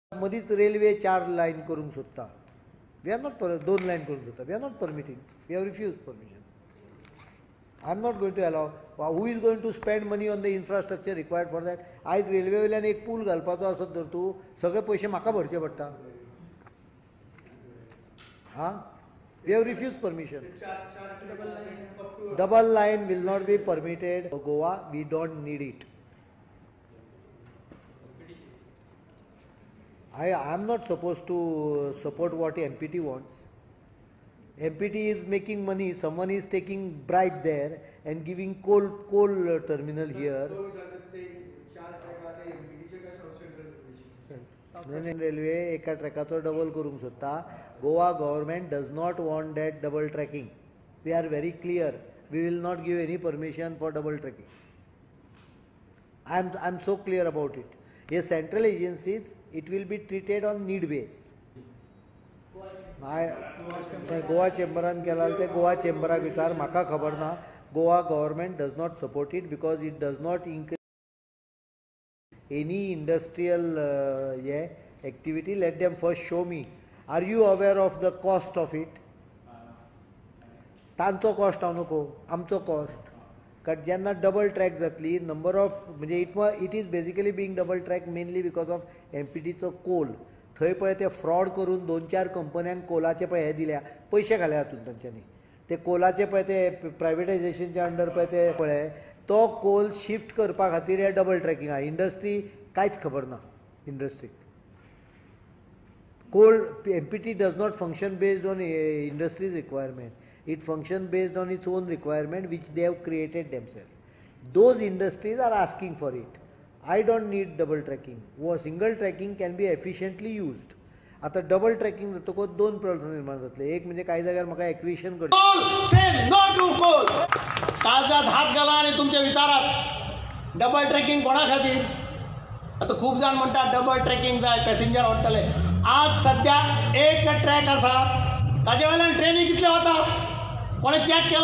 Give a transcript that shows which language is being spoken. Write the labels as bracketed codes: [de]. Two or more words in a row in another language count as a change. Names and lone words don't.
[kok] मदींच रेल्वे 4 लायन करूंक सोदता. [en] we are not [kok] 2 लायन करूंक सोदता. [en] we are not permitting. we have refuse permission. I am not going to allow. Who is going to spend money on the infrastructure required for that? [kok] आज रेल्वे वयल्यान एक पूल घालपाचो आसत तर तूं सगळे पयशे म्हाका भरचे पडटा. [en] We have refused permission. Double line will not be permitted. Goa, we don't need it. I am not supposed to support what MPT wants. MPT is making money. Someone is taking bribe there and giving coal terminal here. [kok] Railway एका ट्रॅकाचो डबल करूंक सोदता. [en] Goa government does not want that double tracking. We are very clear. We will not give any permission for double tracking. I am so clear about it. Yes, central agencies, it will be treated on need base. [kok] गोवा चेंबरान केला ते गोवा चेंबराक विचार. म्हाका खबर ना. [en] Goa government does not support it because it does not increase any industrial activity. let them first show me. are you aware of the cost of it? [kok] तांचो कॉस्ट हांव नको, आमचो कॉस्ट. कारण जेन्ना डबल ट्रॅक जातली [en] number of म्हणजे it is basically being double track mainly because of MPTचो coal. [kok] थंय पळय ते फ्रॉड करून 2-4 कंपन्यांक कोलाचे पळय हे दिल्या, पयशे घाले हातूंत तांच्यांनी. ते कोलाचे पळय ते प्रायवेटायझेशनच्या अंडर पळय ते पळय तो कोल शिफ्ट करपा खातीर हे [en] double tracking [kok] आहा. इंडस्ट्री कांयच खबर ना. इंडस्ट्रीक कोल [en] MPT does not function based on industries requirement. It functions based on its own requirement which they have created themselves. Those industries are asking for it. I don't need double tracking. Single tracking can be efficiently used. [kok] आता [en] double tracking [kok] जातकच 2 प्रश्न निर्माण जातले. एक म्हणजे काही जाग्यार म्हाका एक्विशन करचें. [en] say no to coal. [mr] काळजात हात घाला आणि तुमच्या विचारात [en] double tracking [mr] कोणा खातीर? [kok] आता खूप जाण म्हणतात [en] double tracking [kok] जाय, पॅसेंजर वाडटले. आज सध्या एक ट्रॅक आसा ताजे वयल्यान ट्रेनी कितले वता कोणे चॅक केला?